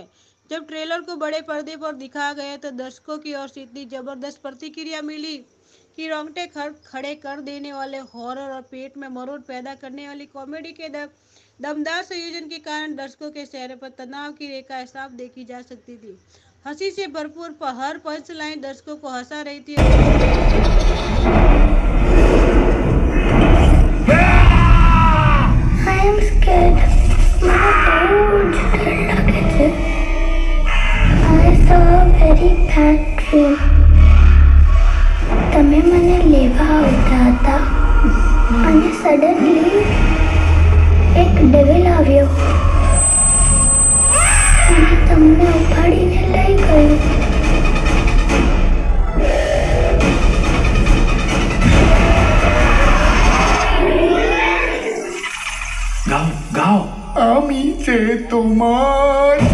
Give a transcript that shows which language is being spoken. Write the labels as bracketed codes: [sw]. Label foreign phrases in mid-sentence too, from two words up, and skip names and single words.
[hi] जब ट्रेलर को बड़े पर्दे पर दिखाया गया तो दर्शकों की ओर से इतनी जबरदस्त प्रतिक्रिया मिली कि रोंगटे खड़े कर देने वाले हॉरर और पेट में मरोड़ पैदा करने वाली कॉमेडी के दमदार संयोजन के कारण दर्शकों के चेहरे पर तनाव की रेखाएं साफ देखी जा सकती थी। हंसी से भरपूर हर पंच लाइन दर्शकों को हंसा रही थी। [en] I am scared. [gu] મને બહુ જ ડર લાગે છે. [en] I saw a very bad dream. [gu] તમે મને લેવા આવતા હતા અને સડનલી એક ડેવિલ આવ્યો અને તમને ઉપાડીને લઈ ગયો. [hi] गाओ गाओ [bn] আমি যে তোমার